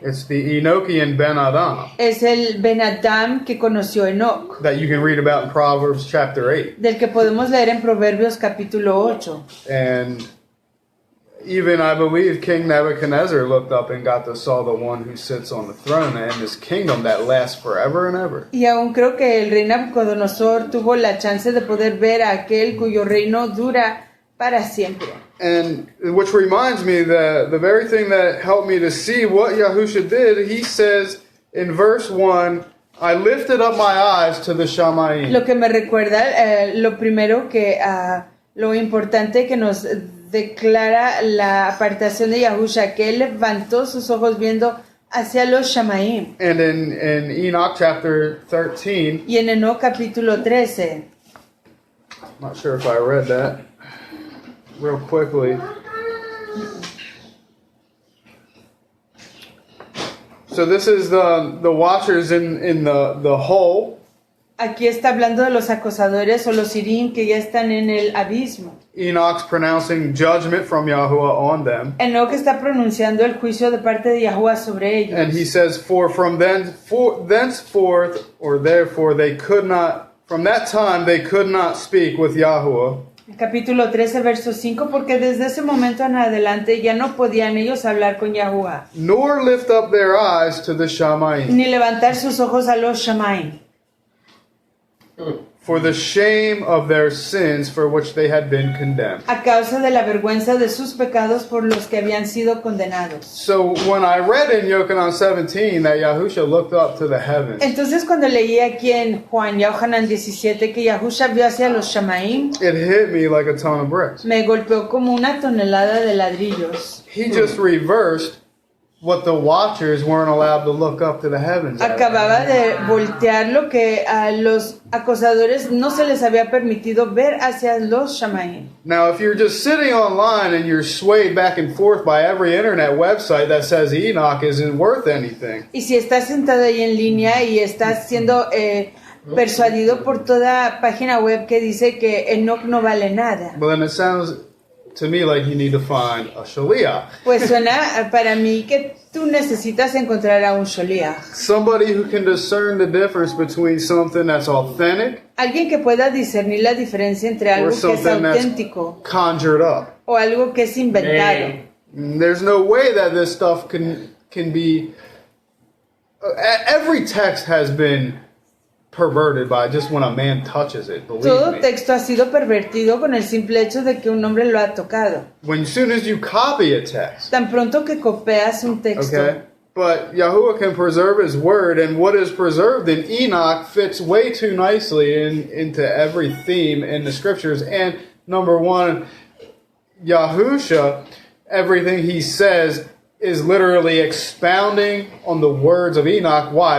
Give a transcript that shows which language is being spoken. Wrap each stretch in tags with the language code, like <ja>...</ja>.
<en>it's the Enochian Ben Adam</en> <es>Es el Ben Adam que conoció Enoch,</es> <en>that you can read about in Proverbs chapter 8.</en> <es>del que podemos leer en Proverbios capítulo 8.</es> <en>And even I believe King Nebuchadnezzar looked up and got to saw the one who sits on the throne and his kingdom that lasts forever and ever.</en> <es>Y aún creo que el rey Nabucodonosor tuvo la chance de poder ver a aquel cuyo reino dura para siempre.</es> <en>And which reminds me that the very thing that helped me to see what Yahusha did, he says in verse 1, I lifted up my eyes to the Shamayim.</en> <es>Lo que me recuerda, lo primero que, lo importante que nos declara la apartación de Yahusha, que él levantó sus ojos viendo hacia los Shamaim.</es> <en>And in Enoch chapter 13,</en> <es>Y en Enoch capítulo 13,</es> <en>I'm not sure if I read that real quickly. So this is the watchers in the hole.</en> <es>aquí está hablando de los acosadores o los sirín que ya están en el abismo.</es> <en>Enoch's pronouncing judgment from Yahuwah on them.</en> <es>Enoch está pronunciando el juicio de parte de Yahuwah sobre ellos.</es> <en>And he says, for from thenceforth, or therefore they could not, from that time they could not speak with Yahuwah,</en> <es>Capítulo 13, verso 5, porque desde ese momento en adelante ya no podían ellos hablar con Yahuwah,</es> <en>nor lift up their eyes to the Shamayim,</en> <es>ni levantar sus ojos a los Shamaim,</es> <en>for the shame of their sins for which they had been condemned.</en> <es>a causa de la vergüenza de sus pecados por los que habían sido condenados.</es> <en>So when I read in Yochanan 17 that Yahusha looked up to the heavens,</en> <es>Entonces cuando leí aquí en Juan, Yohanan 17, que Yahusha vio hacia los Shamaim,</es> <en>it hit me like a ton of bricks.</en> <es>me golpeó como una tonelada de ladrillos.</es> <en>He just reversed what the watchers weren't allowed to look up to the heavens at.</en> <es>Acababa de voltear lo que a los acosadores no se les había permitido ver hacia los Shamaim.</es> <en>Now, if you're just sitting online and you're swayed back and forth by every internet website that says Enoch isn't worth anything,</en> <es>Y si estás sentado ahí en línea y estás siendo persuadido por toda página web que dice que Enoch no vale nada,</es> <en>well, then it sounds to me like you need to find a shaliach.</en> <es>Pues suena para mí que tú necesitas encontrar a un sholiach.</es> <en>Somebody who can discern the difference between something that's authentic</en> <es>Alguien que pueda discernir la diferencia entre</es> <en>or</en> <es>algo que es</es> <en>something that's</en> <es>auténtico</es> <en>conjured up.</en> <es>o algo que es inventado.</es> <en>There's no way that this stuff can be... every text has been perverted by just when a man touches it, believe</en> <es>Todo</es> <en>me.</en> <es>texto ha sido pervertido con el simple hecho de que un hombre lo ha tocado.</es> <en>As soon as you copy a text,</en> <es>Tan pronto que copias un texto.</es> <en>okay? But Yahuwah can preserve his word, and what is preserved in Enoch fits way too nicely into every theme in the scriptures. And number one, Yahusha, everything he says is literally expounding on the words of Enoch. Why?</en>